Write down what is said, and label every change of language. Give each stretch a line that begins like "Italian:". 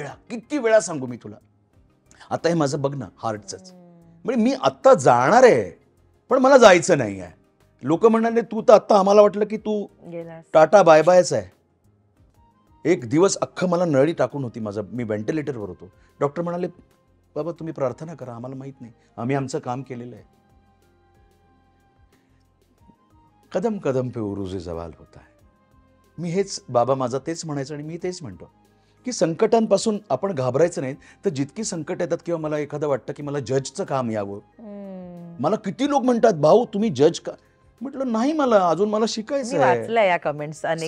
Marathi: किती वेळा सांगू मी तुला. आता हे माझं बघ ना, हार्टचंच, म्हणजे मी आत्ता जाणार आहे पण मला जायचं नाही आहे. लोक म्हणाले तू तर आत्ता आम्हाला वाटलं की तू गेलास. टाटा बाय बायच आहे. एक दिवस अख्खं मला नळी टाकून होती, माझं, मी व्हेंटिलेटरवर होतो. डॉक्टर म्हणाले बाबा तुम्ही प्रार्थना करा, आम्हाला माहित नाही, आम्ही आमचं काम केलेलं आहे.
Hindi: कदम कदम पे उरूज जवाल होता है.
Marathi: मी हेच, बाबा माझा तेच म्हणायचं आणि मी तेच म्हणतो की संकटांपासून आपण घाबरायचं नाही. तर जितकी संकट येतात किंवा मला एखादं वाटतं की मला जजचं काम यावं, मला किती लोक म्हणतात भाऊ तुम्ही जज का, म्हटलं नाही, मला अजून मला मी शिकायचं आहे. वाचलंय या कमेंट्स अनेक